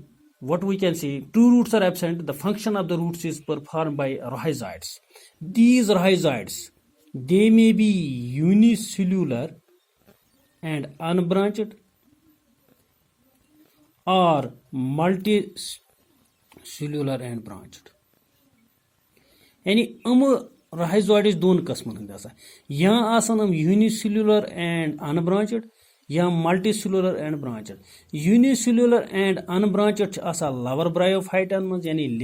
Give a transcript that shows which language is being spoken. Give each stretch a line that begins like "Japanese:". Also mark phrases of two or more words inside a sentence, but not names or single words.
English: And what we can see, two roots are absent. The function of the roots is performed by rhizoids. These rhizoids, they may be unicellular and unbranched or multicellular and branched.
Kashmiri: यानी rhizoids दोन किस्मन हंद आसान, या आसान
English: unicellular and unbranched
Kashmiri: या
English: multicellular and branched. Unicellular and unbranched आसान lower bryophyte यानी